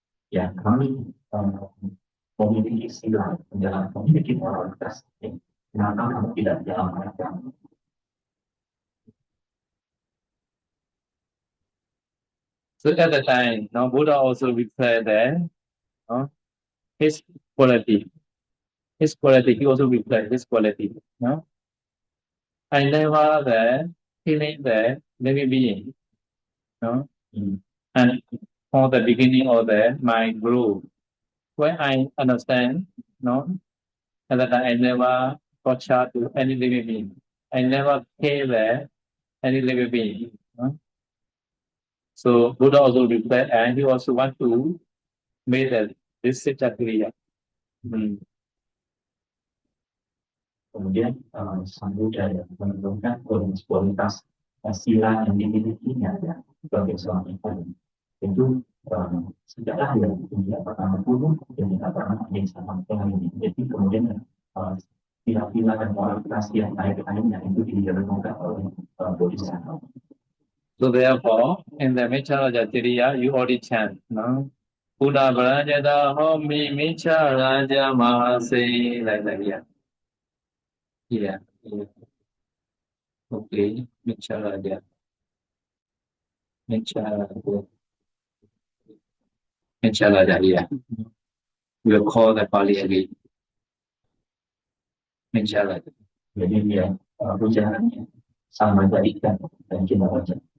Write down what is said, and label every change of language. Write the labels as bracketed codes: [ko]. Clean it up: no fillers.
[id] Ya kami memiliki sila menjalankan memiliki moralitas, kenapa kamu tidak jalankan kami? [en] So at the time, now Buddha also replied that his quality. He also replied his quality. No? I never killing the living being. No? And from the beginning of my growth, when I understand, no, and that I never torture to any living being. I never kill any living being. No? So Buddha also replied, and he also want to make this Sita Kriya. [id] Kemudian Sang Buddha menurunkan kualitas sila yang dimilikinya sebagai seorang ikan. Itu sejak lahir dia pertama dulu dan tidak pernah ada sama sekali. Jadi kemudian sila-sila dan moralitas yang lain-lainnya itu direnungkan oleh Bodhisattva. [en] So therefore, in the Miccharaja Tiriya, you already chant, no? Buddha Brajada Homi Miccharaja Mahase, like that, yeah. Yeah. Okay, Miccharaja. Miccharaja, yeah. We will call the Pali again. Miccharaja. [id] Jadi dia pujaannya sama ikan dan kita baca.